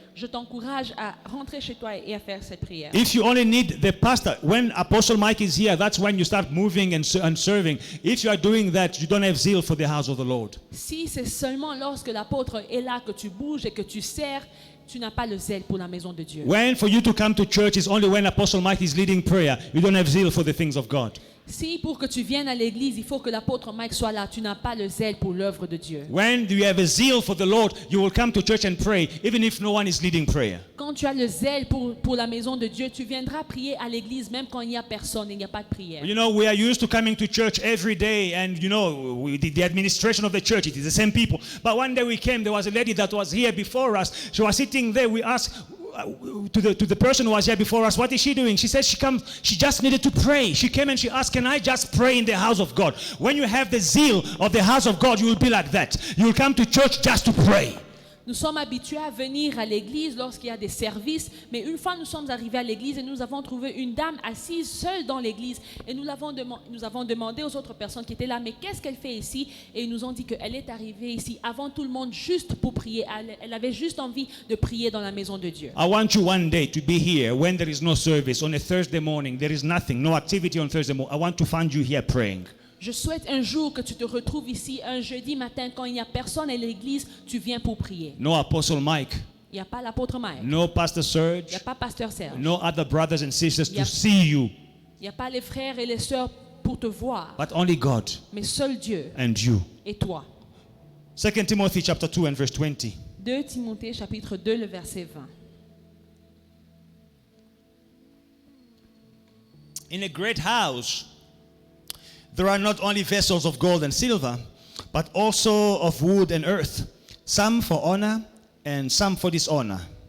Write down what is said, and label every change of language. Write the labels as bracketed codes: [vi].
[fr] je t'encourage à rentrer chez toi et à faire cette prière. [en] If you only need the pastor, when Apostle Mike is here, that's when you start moving and serving. If you are doing that, you don't have zeal for the house of the Lord. [fr] Si c'est seulement lorsque l'apôtre est là que tu bouges et que tu sers, tu n'as pas le zèle pour la maison de Dieu. [en] When for you to come to church is only when Apostle Mike is leading prayer, you don't have zeal for the things of God. [fr] Si pour que tu viennes à l'église, il faut que l'apôtre Mike soit là, tu n'as pas le zèle pour l'œuvre de Dieu. [en] When you have a zeal for the Lord, you will come to church and pray, even if no one is leading prayer. [fr] Quand tu as le zèle pour la maison de Dieu, tu viendras prier à l'église même quand il n'y a personne et il n'y a pas de prière. [en] You know, we are used to coming to church every day, and you know, the administration of the church, it is the same people. But one day we came, there was a lady that was here before us. She was sitting there. We asked to the person who was here before us, what is she doing? She said she just needed to pray. She came and she asked, can I just pray in the house of God? When you have the zeal of the house of God, you will be like that. You will come to church just to pray. [fr] Nous sommes habitués à venir à l'église lorsqu'il y a des services, mais une fois nous sommes arrivés à l'église et nous avons trouvé une dame assise seule dans l'église et nous avons demandé aux autres personnes qui étaient là, mais qu'est-ce qu'elle fait ici? Et ils nous ont dit qu'elle est arrivée ici avant tout le monde juste pour prier. Elle avait juste envie de prier dans la maison de Dieu. [en] I want you one day to be here when there is no service on a Thursday morning. There is nothing, no activity on Thursday morning. I want to find you here praying. [fr] Je souhaite un jour que tu te retrouves ici un jeudi matin quand il n'y a personne à l'église, tu viens pour prier. [en] No Apostle Mike, [fr] Il n'y a pas l'apôtre Mike, [en] no Pastor [fr] il n'y a Serge, pas pasteur Serge, [en] no other brothers and sisters Yeah. to see you, [fr] il n'y a pas les frères et les sœurs pour te voir, [en] but only God [fr] mais seul Dieu [en] and you. [fr] et toi. [en] 2 Timothy chapter 2 and verse 20. [fr] 2 Timothée chapitre 2, le verset 20. [en] In a great house, there are not only vessels of gold and silver, but also of wood and earth, some for honor and some for dishonor.